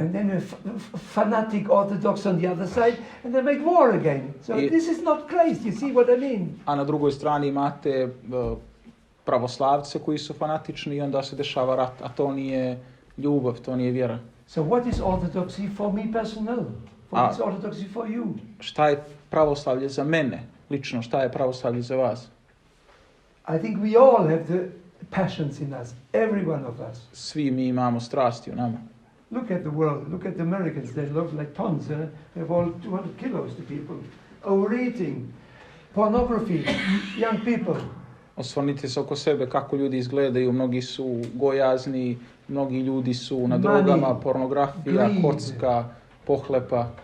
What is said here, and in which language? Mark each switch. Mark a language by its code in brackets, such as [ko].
[en] And then a fanatic Orthodox on the other side, and they make war again. So this is not Christ, you see what I mean? [sr] A na drugoj strani imate pravoslavce koji su fanatični i onda se dešava rat, a to nije ljubav, to nije vjera. [en] So what is Orthodoxy for me personal? What is Orthodoxy for you? [sr] Šta je pravoslavlje za mene? Lično, šta je pravoslavlje za vas? [en] I think we all have passions in us, every one of us. [sr] Svi mi imamo strasti u nama. [en] Look at the world, look at the Americans, they look like tons, they have all 200 kilos to people. Overeating, pornography, young people. [sr] Osvrnite se oko sebe kako ljudi izgledaju, mnogi su gojazni, mnogi ljudi su na drogama, pornografija, kocka, pohlepa.